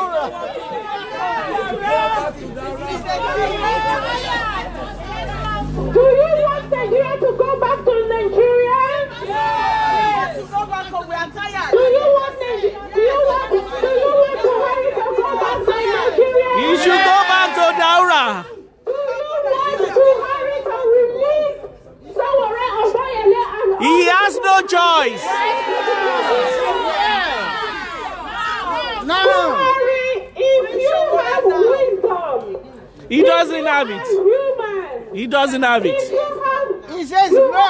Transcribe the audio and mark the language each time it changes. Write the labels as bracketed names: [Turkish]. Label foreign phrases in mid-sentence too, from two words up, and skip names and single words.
[English] Do you want Nigeria to go back to Nigeria? Yes. To go back home, we are tired. Do you want Buhari to go back to Nigeria? You should go back to Daura. Do you want Buhari to release Sowore and He has no choice. No. Buhari, if you have wisdom, he doesn't have it. He doesn't have it. He says no.